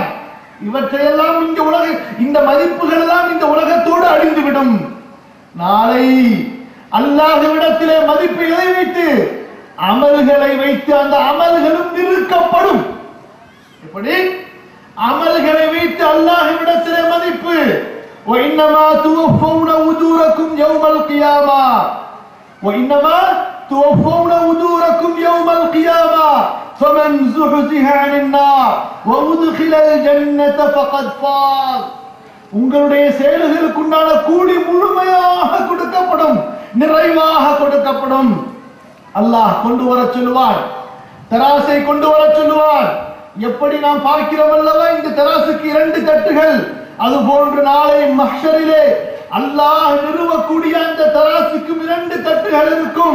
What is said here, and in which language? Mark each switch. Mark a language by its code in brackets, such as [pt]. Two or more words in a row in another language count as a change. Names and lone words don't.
[ta] இவற்றையெல்லாம் இந்த மதிப்புகள் எல்லாம் இந்த உலகத்தோடு அழிந்துவிடும். நாளை அல்லாஹ்விடத்திலே மதிப்பு எதை வைத்து? அமல்களை வைத்து அந்த அமல்களும் நிறுக்கப்படும். எப்படி? அமல்களை வைத்து அல்லாஹ்விடத்திலே மதிப்பு. [ar] وإنما توفون أجوركم يوم القيامة وإنما توفون أجوركم يوم القيامة فمن زحزح عن النار وأدخل الجنة فقد فاز. [ta] உங்களுடைய செயல்களுக்குண்டான கூலி முழுமையாக கொடுக்கப்படும், நிறைவாக கொடுக்கப்படும். அல்லாஹ் கொண்டு வர சொல்லுவார், தராசை கொண்டு வர சொல்லுவார். எப்படி நாம் பார்க்கிறோம் அல்லவா, இந்த தராசுக்கு 2 தட்டுகள். அதுபோன்று நாளை மஹ்ஷரிலே அல்லாஹ் நிறுவக்கூடிய அந்த தராசுக்கும் 2 தட்டுகள் இருக்கும்.